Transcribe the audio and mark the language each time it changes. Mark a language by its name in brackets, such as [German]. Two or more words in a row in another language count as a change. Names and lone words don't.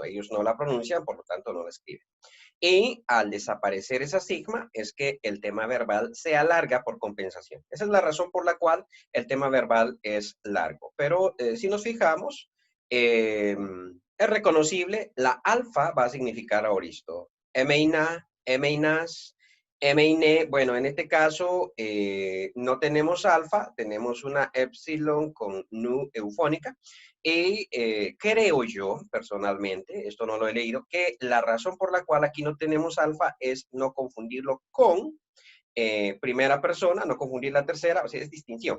[Spanish] Ellos no la pronuncian, por lo tanto no la escriben. Y al desaparecer esa sigma es que el tema verbal se alarga por compensación. Esa es la razón por la cual el tema verbal es largo. Pero si nos fijamos, es reconocible, la alfa va a significar aoristo. [Greek] ἔμεινα, ἔμεινας, ἔμεινε, [Spanish] bueno, en este caso no tenemos alfa, tenemos una epsilon con nu eufónica. Y creo yo, personalmente, esto no lo he leído, que la razón por la cual aquí no tenemos alfa es no confundirlo con primera persona, no confundir la tercera, o sea, es distinción.